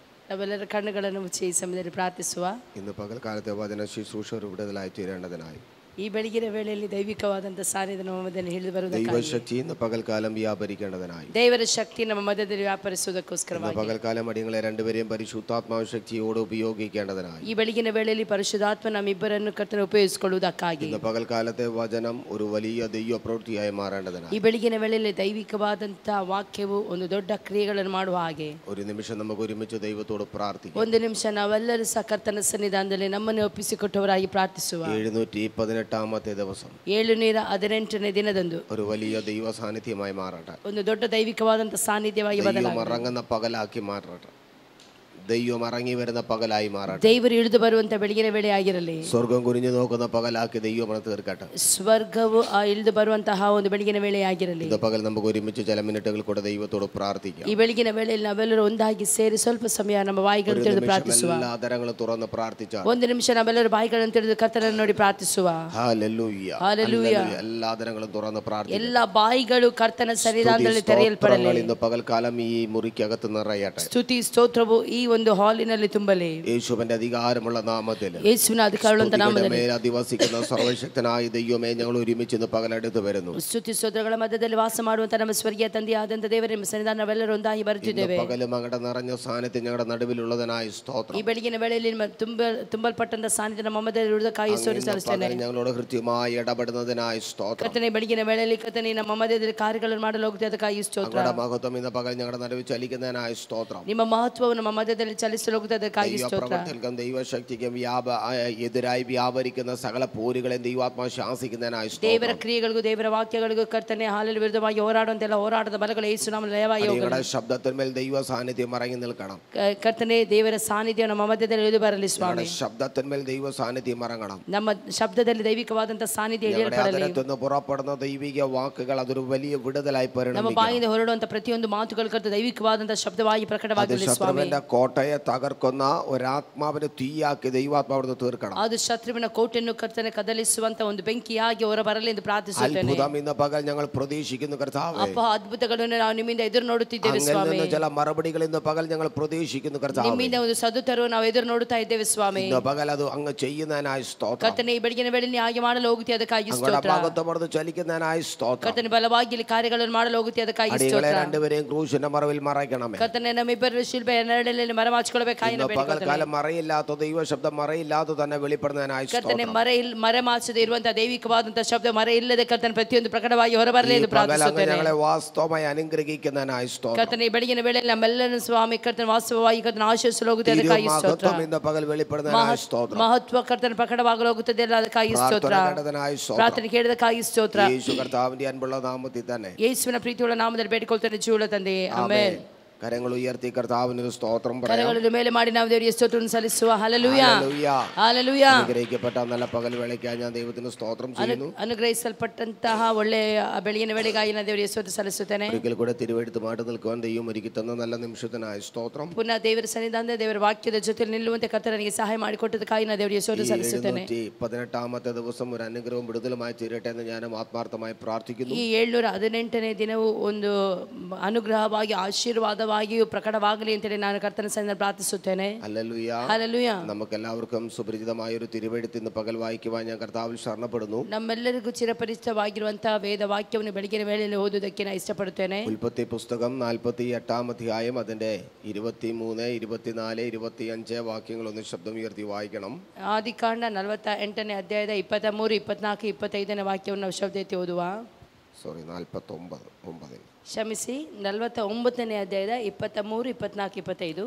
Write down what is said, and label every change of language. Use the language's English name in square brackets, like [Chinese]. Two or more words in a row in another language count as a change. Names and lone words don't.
[Kannada] ನಾವೆಲ್ಲರ ಕಣ್ಣುಗಳನ್ನು ಮುಚ್ಚಿ ಈ ಸಮಯದಲ್ಲಿ ಪ್ರಾರ್ಥಿಸುವ. [Malayalam] ഇന്ന് പകൽക്കാലത്തെ വചന ശുശ്രൂഷ ഒരു വിടുതലായി തീരേണ്ടതിനായി [Kannada] ಈ ಬೆಳಗಿನ ವೇಳೆಯಲ್ಲಿ ದೈವಿಕವಾದಂತಹ ಸಾನ್ನಿಧ್ಯ ನಮ್ಮ ಮಧ್ಯದಲ್ಲಿ ಹಿಡಿದು ಬರುವುದಕ್ಕಾಗಿ [Malayalam] ദൈവശക്തി ഇന്ന് പകൽക്കാലം വ്യാപരിക്കേണ്ടതിനായി [Kannada] ದೇವರ ಶಕ್ತಿ ನಮ್ಮ ಮಧ್ಯದಲ್ಲಿ ವ್ಯಾಪರಿಸುವುದಕ್ಕೋಸ್ಕರವಾಗಿ [Malayalam] പകൽക്കാലം അടിയങ്ങളെ രണ്ടുപേരെയും പരിശുദ്ധാത്മാവ് ശക്തിയോട് ഉപയോഗിക്കേണ്ടതിനായി [Kannada] ಈ ಬೆಳಗಿನ ವೇಳೆಯಲ್ಲಿ ಪರಿಶುದ್ಧಾತ್ಮ ನಮ್ಮಿಬ್ಬರನ್ನು ಕರ್ತನ ಉಪಯೋಗಿಸಿಕೊಳ್ಳುವುದಕ್ಕಾಗಿ [Malayalam] ഇന്ന് പകൽക്കാലത്തെ വചനം ഒരു വലിയ ദൈവ പ്രവൃത്തിയായി മാറേണ്ടതിനായി [Kannada] ಈ ಬೆಳಗಿನ ವೇಳೆಯಲ್ಲಿ ದೈವಿಕವಾದಂತಹ ವಾಕ್ಯವು ಒಂದು ದೊಡ್ಡ ಕ್ರಿಯೆಗಳನ್ನು ಮಾಡುವ ಹಾಗೆ [Malayalam] ഒരു നിമിഷം നമുക്ക് ഒരുമിച്ച് ദൈവത്തോട് പ്രാർത്ഥിക്കാം. [Kannada] ಒಂದು ನಿಮಿಷ ನಾವೆಲ್ಲರೂ ಸಹ ಕರ್ತನ ಸನ್ನಿಧಾನದಲ್ಲಿ ನಮ್ಮನ್ನು ಒಪ್ಪಿಸಿಕೊಟ್ಟವರಾಗಿ ಪ್ರಾರ್ಥಿಸುವ. [Malayalam] 718ാമത്തെ ദിവസം [Kannada] 718ನೇ ದಿನದಂದು [Malayalam] ഒരു വലിയ ദൈവ സാന്നിധ്യമായി മാറട്ടെ. [Kannada] ಒಂದು ದೊಡ್ಡ ದೈವಿಕವಾದಂತಹ ಸಾನ್ನಿಧ್ಯವಾಗಿ ಬದಲಾಗಲಿ. [Malayalam] ഇറങ്ങുന്ന പകലാക്കി മാറട്ടെ. ദൈവം ഇറങ്ങി വരുന്ന പകലായി മാറട്ടെ. [Kannada] ದೇವರು ಇಳಿದು ಬರುವಂತ ಬೆಳಗಿನ ವೇಳೆ ಆಗಿರಲಿ. [Malayalam] സ്വർഗ്ഗം കുനിഞ്ഞു നോക്കുന്ന പകലാക്കി ദൈവം തീർക്കട്ടെ. [Kannada] ಸ್ವರ್ಗವು ಇಳಿದು ಬರುವಂತಹ ಒಂದು ಬೆಳಗಿನ ವೇಳೆ ಆಗಿರಲಿ. [Malayalam] ഇന്ന് പകൽ നമുക്ക് ഒരുമിച്ച് ചില മിനിറ്റുകൾ കൂടെ ദൈവത്തോട് പ്രാർത്ഥിക്കാം. [Kannada] ಈ ಬೆಳಗಿನ ವೇಳೆಯಲ್ಲಿ ನಾವೆಲ್ಲರೂ ಒಂದಾಗಿ ಸೇರಿ ಸ್ವಲ್ಪ ಸಮಯ ನಮ್ಮ ಬಾಯಿಗಳನ್ನು ತೆರೆದು ಪ್ರಾರ್ಥಿಸುವ. [Malayalam] എല്ലാ ആദരങ്ങളും തുറന്ന് പ്രാർത്ഥിച്ചാൽ [Kannada] ಒಂದು ನಿಮಿಷ ನಾವೆಲ್ಲರೂ ಬಾಯಿಗಳನ್ನು ತೆರೆದು ಕರ್ತನನ್ನು ನೋಡಿ ಪ್ರಾರ್ಥಿಸುವ. [Malayalam] ഹല്ലേലൂയ ഹല്ലേലൂയ. എല്ലാ ആദരങ്ങളും തുറന്ന് പ്രാർത്ഥിക്കുക. [Kannada] ಎಲ್ಲ ಬಾಯಿಗಳು ಕರ್ತನ ಸನ್ನಿಧಾನದಲ್ಲಿ ತೆರೆಯಲ್ಪಡಲಿ. [Malayalam] ഇന്ന് പകൽക്കാലം ഈ മുറിക്കകത്ത് നിറയട്ടെ. [Kannada] ಸ್ತುತಿ ಸ್ತೋತ್ರವು ಈ ಒಂದು ಹಾಲಿನಲ್ಲಿ ತುಂಬಲಿ. [Malayalam] യേശുവിന്റെ അധികാരമുള്ള നാമത്തിൽ [Kannada] യേശുവിನ അധികാരമുള്ള നാമದಲ್ಲಿ [Malayalam] അധിവസിക്കുന്ന സർവശക്തനായ ദൈവമേ, ഞങ്ങൾ ഒരുമിച്ച് ഇന്ന് പകലെടുത്ത് വരുന്നു. [Kannada] ಸ್ತುತಿ ಸ್ತೋತ್ರಗಳ ಮಧ್ಯದಲ್ಲಿ ವಾಸ ಮಾಡುವಂತ ನಮ್ಮ ಸ್ವರ್ಗೀಯ ತಂದೆಯಾದಂತ ದೇವರೇ, ನಿಮ್ಮ ಸನ್ನಿಧಾನ ನಾವೆಲ್ಲರೂ ಒಂದಾಗಿ ಬರುತ್ತಿದ್ದೇವೆ. [Malayalam] പകലും അങ്ങയുടെ നിറഞ്ഞ സാന്നിധ്യം ഞങ്ങളുടെ നടുവിലുള്ളതിനായി സ്തോത്രം. [Kannada] ಈ ಬೆಳಗಿನ ವೇಳೆಯಲ್ಲಿ ತುಂಬಲ್ಪಟ್ಟಂತ ಸಾನ್ನಿಧ್ಯ ನಮ್ಮ ಮಧ್ಯದಲ್ಲಿ ಇರುವುದಕ್ಕಾಗಿ ಸ್ತೋತ್ರ ಸಲ್ಲಿಸುತ್ತೇನೆ. [Malayalam] ഞങ്ങളോട് കൃത്യമായി ഇടപെടുന്നതിനായി സ്തോത്രം. [Kannada] ಕರ್ತನೇ, ಬೆಳಗಿನ ವೇಳೆಯಲ್ಲಿ ಕರ್ತನೇ ನಮ್ಮ ಮಧ್ಯದಲ್ಲಿ ಕಾರ್ಯಗಳನ್ನು ಮಾಡಲು ಹೋಗುತ್ತದೆ, ಅದಕ್ಕಾಗಿ ಸ್ತೋತ್ರ. [Malayalam] അങ്ങയുടെ മഹത്വം ഇന്ന് പകൽ ഞങ്ങളുടെ നടുവിൽ ചലിക്കുന്നതിനായി സ്തോത്രം. [Kannada] ನಿಮ್ಮ ಮಹತ್ವವು ನಮ್ಮ ಮಧ್ಯದಲ್ಲಿ ಚಲಿಸಲು ಹೋಗುತ್ತದೆ, ಅದಕ್ಕಾಗಿ ಸ್ತೋತ್ರ. [Malayalam] ദൈവശക്തിക്കും എതിരായി വ്യാപരിക്കുന്ന സകല പോരുകളെയും ദൈവാത്മാവ് ശാസിക്കുന്നതിനായി [Kannada] ದೇವರ ಕ್ರಿಯೆಗಳಿಗೂ ದೇವರ ವಾಕ್ಯಗಳಿಗೂ ಕರ್ತನೆ ಹಾಲಲ್ಲಿ ವಿರುದ್ಧವಾಗಿ ಹೋರಾಡುವಂತೆಲ್ಲ ಹೋರಾಟದ ಬಲಗಳು ಯೇಸು ನಾಮದಲ್ಲಿ ಲಯವಾಗಿ ಹೋಗಲಿ. [Malayalam] ശബ്ദത്തിന്മേൽ ദൈവ സാന്നിധ്യം ഇറങ്ങി നിൽക്കണം. [Kannada] ಕರ್ತನೆ, ದೇವರ ಸಾನ್ನಿಧ್ಯ ನಮ್ಮ ಮಧ್ಯದಲ್ಲಿ ಇಳಿದು ಬರಲಿ ಸ್ವಾಮಿ. [Malayalam] ശബ്ദത്തിന്മേൽ ദൈവ സാന്നിധ്യം ഇറങ്ങണം. [Kannada] ನಮ್ಮ ಶಬ್ದದಲ್ಲಿ ದೈವಿಕವಾದಂತಹ ಸಾನ್ನಿಧ್ಯ ಇಳಿಯಲ್ಪಡಲಿ. [Malayalam] പുറപ്പെടുന്ന ദൈവിക വാക്കുകൾ അതൊരു വലിയ വിടുതലായി [Kannada] ಪರಿಣಮಿಸಲಿ. ನಮ್ಮ ಬಾಯಿಂದ ಹೊರಡುವಂತ ಪ್ರತಿಯೊಂದು ಮಾತುಗಳು ಕರ್ತ ದೈವಿಕವಾದಂತಹ ಶಬ್ದವಾಗಿ ಪ್ರಕಟವಾಗಲಿ ಸ್ವಾಮಿ. [Malayalam] കോട്ടയെ തകർക്കുന്ന ഒരാത്മാവിനെ തീയാക്കി ദൈവാത്മാവിനെ തീർക്കണം. [Kannada] ಅದು ಶತ್ರುವಿನ ಕೋಟೆಯನ್ನು ಕರ್ತನೆ ಕದಲಿಸುವಂತ ಒಂದು ಬೆಂಕಿಯಾಗಿ ಹೊರ ಬರಲಿ ಎಂದು ಪ್ರಾರ್ಥಿಸುತ್ತೇನೆ. [Malayalam] അത്ഭുതം ഇന്ന് പകൽ ഞങ്ങൾ പ്രതീക്ഷിക്കുന്നു കർത്താവേ. [Kannada] ಅಪ್ಪ, ಅದ್ಭುತಗಳನ್ನು ನಾವು ನಿಮ್ಮಿಂದ ಎದುರು ನೋಡುತ್ತಿದ್ದೇವೆ ಸ್ವಾಮಿ. [Malayalam] ചില മറുപടികൾ ഇന്ന് പകൽ ഞങ്ങൾ പ്രതീക്ഷിക്കുന്നു കർത്താവേ. [Kannada] ನಿಮ್ಮಿಂದ ಒಂದು ಸದುತ್ತರವು ನಾವು ಎದುರು ನೋಡುತ್ತಾ ಇದ್ದೇವೆ ಸ್ವಾಮಿ. [Malayalam] ഇന്ന് പകൽ അത് അങ്ങ് ചെയ്യുന്നതിനായി സ്തോത്രം. [Kannada] ಕರ್ತನೆ, ಈ ಬೆಳಗಿನ ವೇಳೆಯಲ್ಲಿ ಹಾಗೆ ಮಾಡಲು ಹೋಗುತ್ತೀಯ, ಅದಕ್ಕಾಗಿ ಸ್ತೋತ್ರ. [Malayalam] ഭാഗത്തോട് ചലിക്കുന്നതിനായി സ്തോത്രം. [Kannada] ಕರ್ತನೆ, ಬಲವಾಗಿ ಇಲ್ಲಿ ಕಾರ್ಯಗಳನ್ನು ಮಾಡಲು ಹೋಗುತ್ತೀಯ, ಅದಕ್ಕಾಗಿ ಸ್ತೋತ್ರ. [Malayalam] രണ്ടുപേരെയും ക്രൂശിന്റെ മറവിൽ മറയ്ക്കണമേ. [Kannada] ಕರ್ತನೆ, ನಮ್ಮಿಬ್ಬರ ಶಿಲ್ಬೆಯ ನೆರಳಲ್ಲಿ ಮರೆಮಾಚಿಕೊಳ್ಳಬೇಕಾಗಿ [Malayalam] പകൽക്കാലം മറയില്ലാത്ത ദൈവ ശബ്ദം മറയില്ലാതെ തന്നെ വെളിപ്പെടുന്നതിനായി [Kannada] ಕರ್ತನೆ, ಮರೆಮಾಚದೆ ಇರುವಂತಹ ದೈವಿಕವಾದಂತಹ ಶಬ್ದ ಮರೆ ಇಲ್ಲದೆ ಕರ್ತನೆ ಪ್ರತಿಯೊಂದು ಪ್ರಕಟವಾಗಿ ಹೊರಬರಲಿ ಎಂದು ಪ್ರಾರ್ಥಿಸುತ್ತೇನೆ. [Malayalam] ഞങ്ങളെ വാസ്തവമായി അനുഗ്രഹിക്കുന്നതിനായി സ്തോത്രം. [Kannada] ಕರ್ತನೆ, ಈ ಬೆಳಗಿನ ವೇಳೆಯಲ್ಲಿ ನಮ್ಮೆಲ್ಲರನ್ನು ಸ್ವಾಮಿ ಕರ್ತನೆ ವಾಸ್ತವವಾಗಿ ಕರ್ತನೆ ಆಶೀರ್ವದಿಸಲು ಹೋಗುತ್ತದೆ, ಅದಕ್ಕಾಗಿ ಸ್ತೋತ್ರ. [Malayalam] ഇന്ന് പകൽ വെളിപ്പെടുന്നതിനായി സ്തോത്രം. [Kannada] ಮಹತ್ವ ಕರ್ತನೆ ಪ್ರಕಟವಾಗಲು ಹೋಗುತ್ತದೆ, ಅದಕ್ಕಾಗಿ ಸ್ತೋತ್ರ. ಪ್ರಾರ್ಥನೆ ಕೇಳಿದಕ್ಕಾಗಿ ಸ್ತೋತ್ರ. [Malayalam] യേശു കർത്താവിന്റെ അൻപുള്ള നാമത്തിൽ തന്നെ [Kannada] ಯೇಸುವಿನ ಪ್ರೀತಿಯುಳ್ಳ ನಾಮದಲ್ಲಿ ಬೇಡಿಕೊಳ್ತೇನೆ, ಜೀವಳ ತಂದೆಯೇ, ಆಮೆನ್. [Malayalam] കരങ്ങൾ ഉയർത്തി കർത്താവിന് സ്തോത്രം പറയാം. കരങ്ങളുടെ മേലെ [Kannada] ಮಾಡಿ ನಾವು ದೇವರಿಗೆ ಸ್ತೋತ್ರವನ್ನು ಸಲ್ಲಿಸುವ. ಹಲ್ಲೆಲೂಯಾ, ಹಲ್ಲೆಲೂಯಾ. [Malayalam] അനുഗ്രഹിക്കപ്പെട്ട നല്ല പകൽ വേളയ്ക്കായി ഞാൻ ദൈവത്തിന് സ്തോത്രം ചെയ്യുന്നു. [Kannada] ಅನುಗ್ರಹಿಸಲ್ಪಟ್ಟಂತಹ ಒಳ್ಳೆಯ ಬೆಳಗಿನ ವೇಳೆಗಾಗಿ ನಾನು ದೇವರಿಗೆ ಸ್ತೋತ್ರ ಸಲ್ಲಿಸುತ್ತೇನೆ. [Malayalam] ഒരിക്കൽ കൂടെ തിരുവെഴുത്തുമായിട്ട് നിൽക്കുവാൻ ദൈവം ഒരുക്കി തന്ന നല്ല നിമിഷത്തിനായി സ്തോത്രം. [Kannada] ಪುನಃ ದೇವರ ಸನ್ನಿಧಾನದಲ್ಲಿ ದೇವರ ವಾಕ್ಯದ ಜೊತೆಯಲ್ಲಿ ನಿಲ್ಲುವಂತೆ ಕರ್ತನು ನನಗೆ ಸಹಾಯ ಮಾಡಿಕೊಟ್ಟದಕ್ಕಾಗಿ ನಾನು ದೇವರಿಗೆ ಸ್ತೋತ್ರ ಸಲ್ಲಿಸುತ್ತೇನೆ. [Malayalam] 718ാമത്തെ ദിവസം ഒരു അനുഗ്രഹവും വിടുതലുമായി തീരട്ടെ എന്ന് ഞാൻ ആത്മാർത്ഥമായി പ്രാർത്ഥിക്കുന്നു. [Kannada] ಈ 718ನೇ ದಿನವು ಒಂದು ಅನುಗ್ರಹವಾಗಿ ಆಶೀರ್ವಾದವಾಗಿಯೂ ಪ್ರಕಟವಾಗಲಿ ಅಂತೇಳಿ ನಾನು ಕರ್ತನ ಸನ್ನಿಧಾನದಲ್ಲಿ ಪ್ರಾರ್ಥಿಸುತ್ತೇನೆ. [Malayalam] ഹല്ലേലൂയ, ഹല്ലേലൂയ. നമുക്കെല്ലാവർക്കും സുപരിചിതമായ ഒരു തിരുവെഴുത്ത് ഇന്ന് പകൽ വായിക്കുവാൻ ഞാൻ കർത്താവിൽ ശരണപ്പെടുന്നു. [Kannada] ನಮ್ಮೆಲ್ಲರಿಗೂ ಚಿರಪರಿಚಿತವಾಗಿರುವಂತಹ ವೇದ ವಾಕ್ಯವನ್ನು ಬೆಳಗಿನ ವೇಳೆಯಲ್ಲಿ ಓದುವುದಕ್ಕೆ ನಾನು ಇಷ್ಟಪಡುತ್ತೇನೆ. [Malayalam] ഉൽപ്പത്തി പുസ്തകം 48ാം അധ്യായം അതിന്റെ 23, 24, 25 വാക്യങ്ങളൊന്ന് ശബ്ദം ഉയർത്തി വായിക്കണം. [Kannada] ಆದಿಕಾಂಡ 48ನೇ ಅಧ್ಯಾಯದ 23, 24, 25ನೇ ವಾಕ್ಯವನ್ನು ನಾವು ಶಬ್ದ ಎತ್ತಿ ಓದುವ. 49 ಕ್ಷಮಿಸಿ, 49ನೇ ಅಧ್ಯಾಯದ 23, 24, 25,